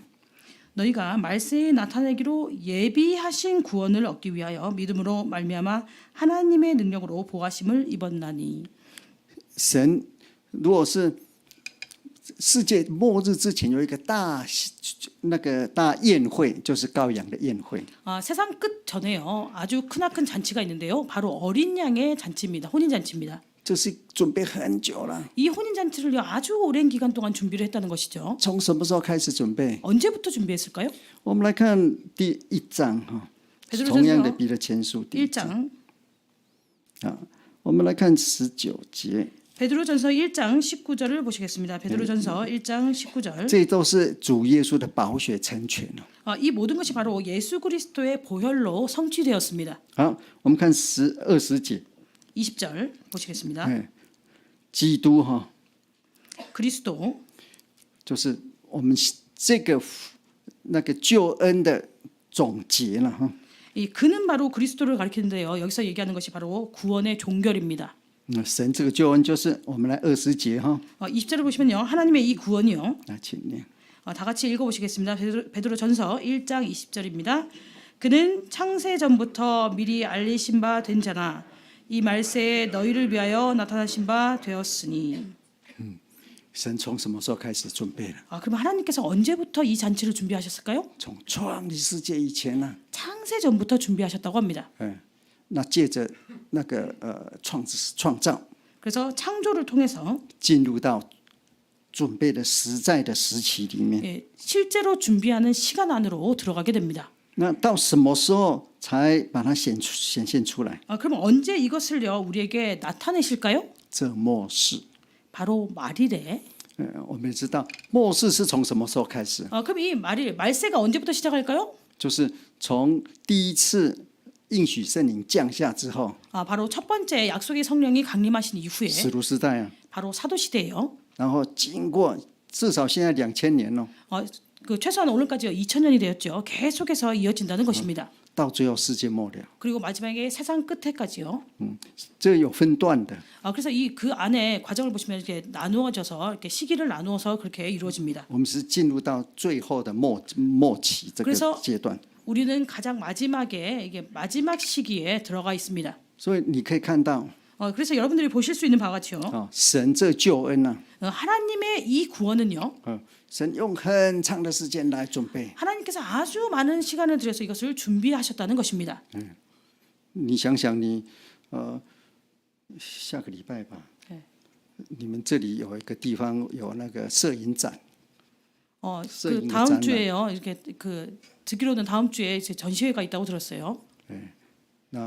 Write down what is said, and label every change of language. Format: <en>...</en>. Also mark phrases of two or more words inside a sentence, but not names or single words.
<ko>너희가 말세에 나타내기로 예비하신 구원을 얻기 위하여 믿음으로 말미암아 하나님의 능력으로 보하심을 입었나니.</ko> <zh>神如果是世界末日之前有一个大宴会，就是羔羊的宴会。</zh> <ko>세상 끝 전에요. 아주 크나큰 잔치가 있는데요. 바로 어린 양의 잔치입니다. 혼인 잔치입니다.</ko> <zh>这是准备很久了。</zh> <ko>이 혼인 잔치를요 아주 오랜 기간 동안 준비를 했다는 것이죠.</ko> <zh>从什么时候开始准备？</zh> <ko>언제부터 준비했을까요?</ko> <zh>我们来看第1章哈，</zh> <ko>베드로전서</ko> <zh>同样的彼得前书第1章</zh> <ko>1장</ko> <zh>我们来看19节，</zh> <ko>베드로전서 1장 19절을 보시겠습니다. 베드로전서 1장 19절.</ko> <zh>这都是主耶稣的宝血成全了。</zh> <ko>이 모든 것이 바로 예수 그리스도의 보혈로 성취되었습니다.</ko> <zh>好，我们看20节，</zh> <ko>20절 보시겠습니다.</ko> <zh>基督哈，</zh> <ko>그리스도</ko> <zh>就是我们这个那个救恩的总结了哈。</zh> <ko>이 그는 바로 그리스도를 가리키는데요. 여기서 얘기하는 것이 바로 구원의 종결입니다.</ko> <zh>神这个救恩就是我们来20节哈，</zh> <ko>20절을 보시면요. 하나님의 이 구원이요.</ko> <zh>来请念。</zh> <ko>다 같이 읽어보시겠습니다. 베드로전서 1장 20절입니다. 그는 창세 전부터 미리 알리신 바 된 자나 이 말세에 너희를 위하여 나타나신 바 되었으니.</ko> <zh>神从什么时候开始准备了？</zh> <ko>그럼 하나님께서 언제부터 이 잔치를 준비하셨을까요?</ko> <zh>从创立世界以前呢？</zh> <ko>창세 전부터 준비하셨다고 합니다.</ko> <zh>那借着那个创造，</zh> <ko>그래서 창조를 통해서</ko> <zh>进入到准备的实在的时期里面。</zh> <ko>실제로 준비하는 시간 안으로 들어가게 됩니다.</ko> <zh>那到什么时候才把它显现出来？</zh> <ko>그럼 언제 이것을요 우리에게 나타내실까요?</ko> <zh>这末世。</zh> <ko>바로 말일에.</ko> <zh>我们也知道末世是从什么时候开始？</zh> <ko>그럼 이 말세가 언제부터 시작할까요?</ko> <zh>就是从第一次应许圣灵降下之后，</zh> <ko>바로 첫 번째 약속의 성령이 강림하신 이후에</ko> <zh>使徒时代啊，</zh> <ko>바로 사도 시대예요.</ko> <zh>然后经过至少现在2000年了，</zh> <ko>그 최소한 오늘까지 2000년이 되었죠. 계속해서 이어진다는 것입니다.</ko> <zh>到最后世界末了，</zh> <ko>그리고 마지막에 세상 끝에까지요.</ko> <zh>这有分段的。</zh> <ko>그래서 이 그 안에 과정을 보시면 이렇게 나누어져서 이렇게 시기를 나누어서 그렇게 이루어집니다.</ko> <zh>我们是进入到最后的末期这个</zh> <ko>그래서</ko> <zh>阶段，</zh> <ko>우리는 가장 마지막에 이게 마지막 시기에 들어가 있습니다.</ko> <zh>所以你可以看到</zh> <ko>그래서 여러분들이 보실 수 있는 바와 같이요.</ko> <zh>神这救恩呢、</zh> <ko>하나님의 이 구원은요.</ko> <zh>神用很长的时间来准备。</zh> <ko>하나님께서 아주 많은 시간을 들여서 이것을 준비하셨다는 것입니다.</ko> <zh>你想想你，下个礼拜吧，</zh> <ko>네.</ko> <zh>你们这里有一个地方有那个摄影展，</zh> <ko>그 다음 주에요. 이렇게 그 듣기로는 다음 주에 이제 전시회가 있다고 들었어요.</ko> <zh>那</zh>